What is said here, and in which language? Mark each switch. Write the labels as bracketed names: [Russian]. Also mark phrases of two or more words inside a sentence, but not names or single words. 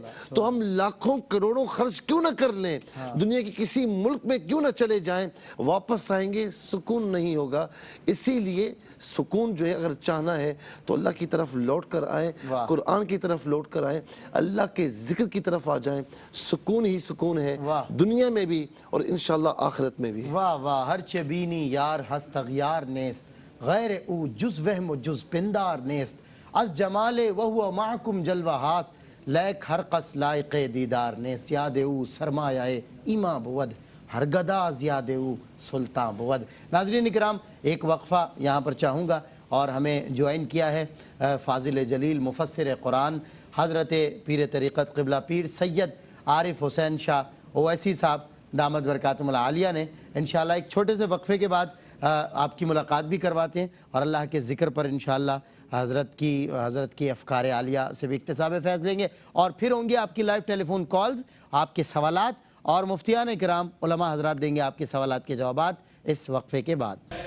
[Urdu] تو ہم لاکھوں کروڑوں خرچ کیوں نہ کر لیں, دنیا کے کسی ملک میں کیوں نہ چلے جائیں, واپس آئیں گے سکون نہیں ہوگا. اسی لیے سکون جو ہے اگر چاہنا ہے تو اللہ کی طرف لوٹ کر آئیں, قرآن کی طرف لوٹ کر آئیں, اللہ کے ذکر کی طرف آ جائیں. سکون ہی سکون ہے دنیا میں بھی اور انشاءاللہ آخرت میں بھی. واہ واہ, [Persian] ہر چبینی یار ہست اغیار نیست, غیر او جز وہم و جز پندار نیست, از جمال وہو معکم جلوہ ہاست, لیک ہر قص لائق دیدار نیست, یاد او سرمایہ ایمان بود, ہر گدا از یاد او سلطان بود. [Urdu] ناظرین اکرام, ایک وقفہ یہاں پر چاہوں گا, اور ہمیں جوائن کیا ہے فاضل جلیل مفسر قرآن حضرت پیر طریقت قبلہ پیر سید عارف حسین شاہ اویسی صاحب [Arabic] دامت برکاتہم العالیہ [Urdu] نے. انشاءاللہ ایک چھوٹے سے وقفے کے بعد آپ کی ملاقات بھی کرواتے ہیں, اور اللہ کے ذکر پر انشاءاللہ حضرت کی افکار عالیہ سے بھی اکتساب فیض لیں گے, اور پھر ہوں گے آپ کی [English] live telephone calls, [Urdu] آپ کے سوالات, اور مفتیان کرام علماء حضرات دیں گے آپ کے سوالات کے جوابات اس وقفے کے بعد.